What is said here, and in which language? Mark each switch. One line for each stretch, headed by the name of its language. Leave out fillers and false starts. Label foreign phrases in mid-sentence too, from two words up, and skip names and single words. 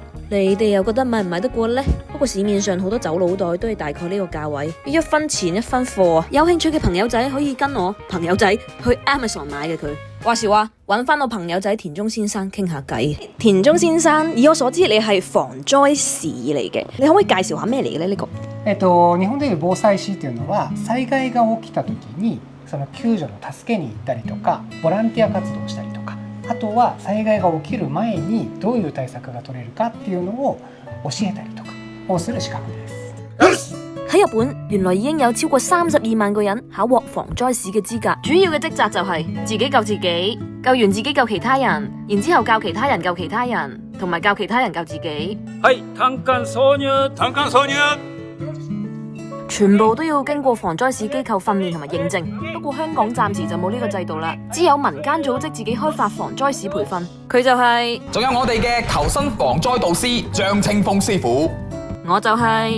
Cantonese: 你哋又覺得買唔買得過呢？不過市面上好多走佬袋都係大概呢個價位，1分錢1分貨啊！有興趣嘅朋友仔可以跟我朋友仔去 Amazon 買嘅佢。話時話，揾翻我朋友仔田中先生傾下偈。田中先生，以我所知你係防災士嚟嘅，你可唔可以介紹下咩嚟嘅呢？呢個
Japanese: 日本でいう防災士っていうのは災害が起きた時にその救助の助けに行ったりとかボランティア活動をしたりとかあとは災害が起きる前にどういう対策が取れるかっていうのを教えたりとかをする資格です。
Cantonese: 喺日本，原來已經有超過32萬個人考獲防災士嘅資格，主要嘅職責就係自己救自己，救完自己救其他人，然之後教其他人救其他人，同埋教其他人救自己。
Japanese: はい、単管挿入，単管挿入。
Cantonese: 全部都要經過防災士機構訓練同埋認證。不過香港暫時就冇呢個制度啦，只有民間組織自己開發防災士培訓。佢就係，仲有我哋嘅求生防災導師張清峰師傅。我就係